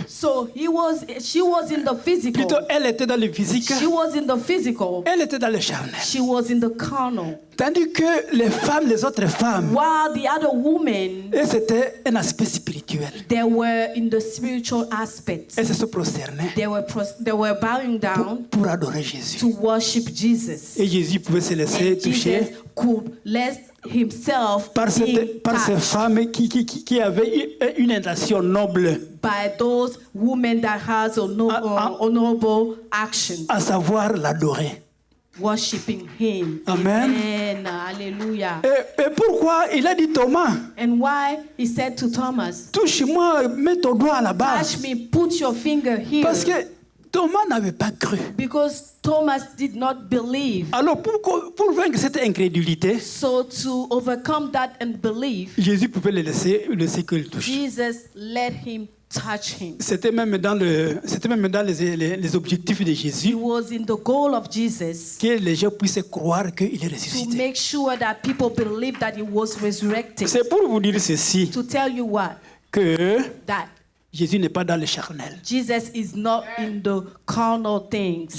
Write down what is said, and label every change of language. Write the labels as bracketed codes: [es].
[en] So she was in the physical. [fr] Plutôt, elle était dans le physique. [en] She was in the physical. [fr] Elle était dans le charnel. [en] She was in the carnal. [fr] Tandis que les autres femmes, [en] While the other women, [fr] c'était un aspect spirituel. [en] they were in the spiritual aspect. [fr] Elles se sont prosternées [en] They were bowing down [fr] pour adorer Jésus. [en] to worship Jesus. [fr] Et Jésus pouvait se laisser [en] And [fr] toucher [en] Jesus could let himself [fr] par ces [en] touched [fr] femmes qui avaient une intention noble, [en] by those women that has honorable action, [fr] à savoir l'adorer. [en] worshiping him. [fr] Amen. [en] Amen. Hallelujah. [fr] Et pourquoi il a dit Thomas, [en] And why he said to Thomas, [fr] touche-moi, mets ton doigt là-bas. [en] touch me, put your finger here. [fr] Parce que Thomas n'avait pas cru. [en] Because Thomas did not believe. [fr] Alors pour vaincre cette incrédulité, [en] So to overcome that unbelief, [fr] Jésus pouvait le laisser qu'il touche. [en] Jesus let him touch him. [fr] C'était même dans les objectifs de [en] It [fr] Jésus [en] was in the goal of Jesus [fr] que les gens puissent croire qu'il est [en] to [fr] ressuscité. [en] make sure that people believe that he was resurrected. [fr] C'est pour vous dire ceci, [en] To tell you what? [fr] que [en] That [fr] Jésus n'est pas dans le charnel. [en] Jesus is not in the carnal things.